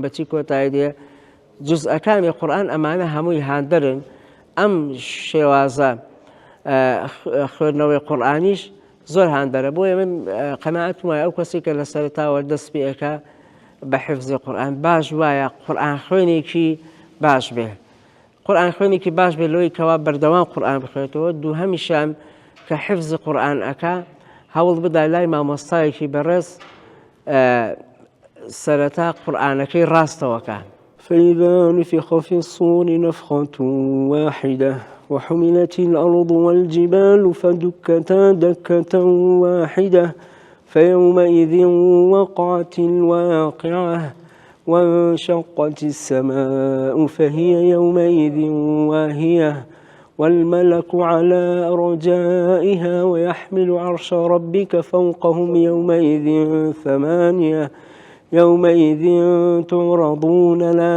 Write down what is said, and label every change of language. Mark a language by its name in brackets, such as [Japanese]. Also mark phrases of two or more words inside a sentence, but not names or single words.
[Central Kurdish] بەچی کۆتایی دێ جزئەکانی قورئان ئەمانە هەمووی هاندەرن ئەم شێوازە خوێندنەوەی قورئانیش زۆر هاندەرە بۆیە من قەناعەتم وایە ئەو کەسی کە لە سەرەتاوە دەست پێەکە بحفظ قورآن باش وایە قورآن خوێنێکی باش بێ قورآن خوێنێکی باش بێ لەوەی کەوا بەردەوام قورآن بخوێتەوە دووهەمیشان کە حفظ قورآن ئەکا هەوڵ بدا لای مامۆستایەکی بەڕێز سەرەتا قورآنەکەی ڕاستەوەکە [Arabic] فإذا نفخ في الصور نفخة واحدة وحملت الأرض والجبال فدكتا دكة واحدة فيومئذ وقعت الواقعة وانشقت السماء فهي يومئذ واهية والملك على أرجائها ويحمل عرش ربك فوقهم يومئذ ثمانية يومئذ تعرضون لا